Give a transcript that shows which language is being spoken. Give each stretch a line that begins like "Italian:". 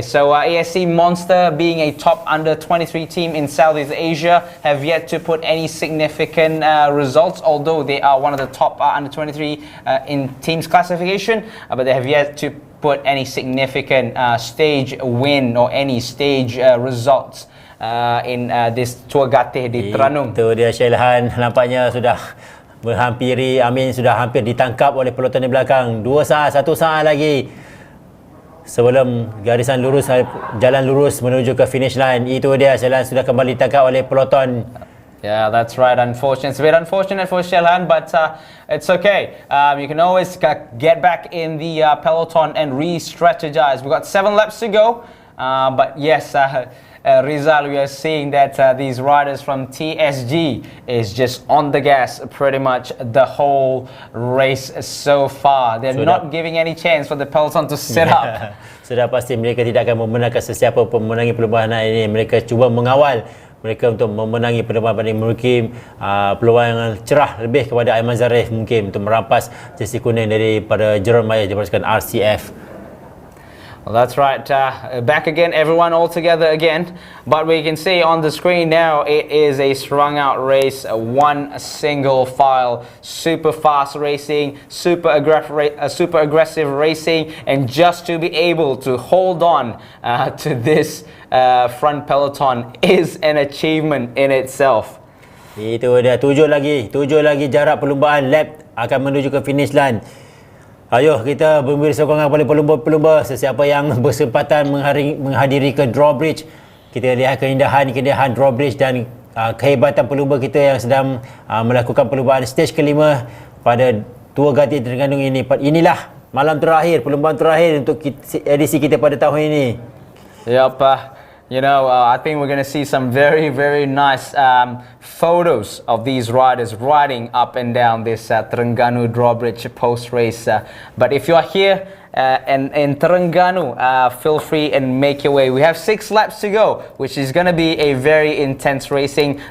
English: So ASC Monster, being a top under 23 team in Southeast Asia, have yet to put any significant results, although they are one of the top under 23 in teams classification, but they have yet to put any significant stage win or any stage results in this Tour Gateh di Tranung.
Malay: Itu dia Shelhan, nampaknya sudah sudah hampir ditangkap oleh peloton di belakang. 2 saat, 1 saat lagi sebelum garisan lurus, jalan lurus menuju ke finish line. Itu dia, Shelhan sudah kembali ditangkap oleh peloton.
English: Yeah, that's right. Unfortunate. It's a bit unfortunate for Shelhan, but it's okay. You can always get back in the peloton and re-strategize. We've got 7 laps to go. But yes, Rizal, we are seeing that these riders from TSG is just on the gas pretty much the whole race so far. They're not giving any chance for the peloton to sit up.
Malay: Sudah pasti mereka tidak akan memenangkan sesiapa pun memenangi perlombaan ini. Mereka cuba mengawal mereka untuk memenangi perlombaan ini. Mungkin peluang yang cerah lebih kepada Aiman Zarif mungkin untuk merampas jersey kuning daripada Jerome Mayer berpasukan RCF.
English: Well, that's right. Back again, everyone all together again. But we can see on the screen now, it is a strung out race, one single file, super fast racing, super aggressive racing, and just to be able to hold on to this front peloton is an achievement in itself.
Malay: Itu dia, 7 lagi jarak perlumbaan lap akan menuju ke finish line. Ayo kita memberi sokongan kepada pelumba-pelumba sesiapa yang bersempatan menghadiri ke Drawbridge. Kita lihat keindahan Drawbridge dan kehebatan pelumba kita yang sedang melakukan perlumbaan stage kelima pada Tour Gateh Terengganu ini. Inilah malam terakhir, perlumbaan terakhir untuk edisi kita pada tahun ini.
English: Yep. I think we're going to see some very, very nice photos of these riders riding up and down this Terengganu Drawbridge post-race. But if you're here in Terengganu, feel free and make your way. We have 6 laps to go, which is going to be a very intense racing.